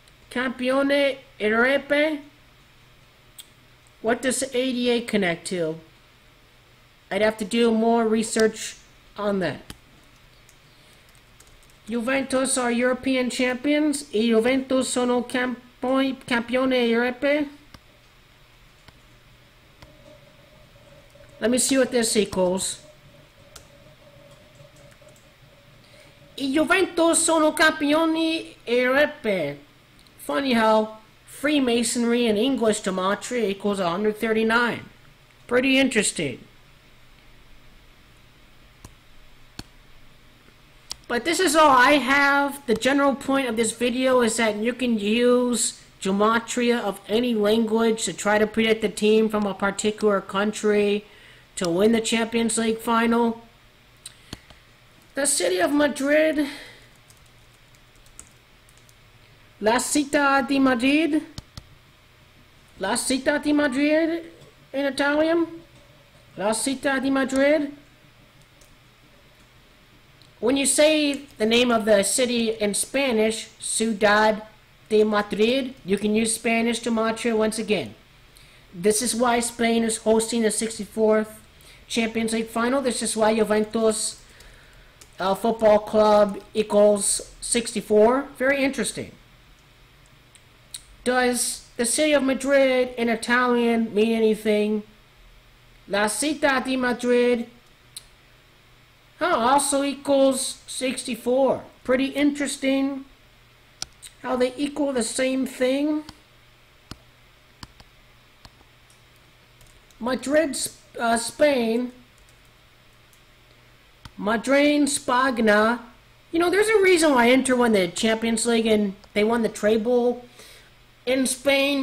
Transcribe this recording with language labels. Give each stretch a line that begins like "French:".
English: Campione Europe. What does 88 connect to? I'd have to do more research on that. Juventus are European champions.
Italian: I Juventus sono campione Europe.
English: Let me see what this equals.
Italian: I Juventus sono campioni Europe.
English: Funny how Freemasonry in English Gematria equals 139. Pretty interesting. But this is all I have. The general point of this video is that you can use Gematria of any language to try to predict the team from a particular country to win the Champions League final. The city of Madrid.
Italian: La Città di Madrid. La Città di Madrid
English: in Italian.
Italian: La Città di Madrid.
English: When you say the name of the city in Spanish, Ciudad de Madrid, you can use Spanish Gematria once again. This is why Spain is hosting the 64th Champions League final. This is why Juventus Football Club equals 64. Very interesting. Does the city of Madrid in Italian mean anything? La Città di Madrid also equals 64. Pretty interesting how they equal the same thing. Madrid, Spain. Madrid, Spagna. You know, there's a reason why Inter won the Champions League and they won the treble in Spain.